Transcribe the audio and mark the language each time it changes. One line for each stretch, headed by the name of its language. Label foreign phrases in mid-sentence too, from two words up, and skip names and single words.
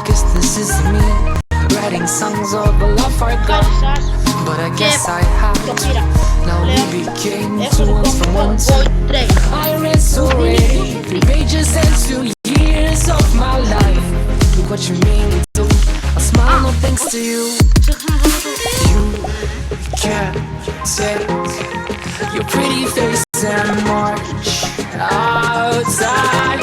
Greek: Ευχαριστώ σας. Και το πήρα. Λέω, έχω λοιπόν το Void Train.
English: Your pretty face and march outside.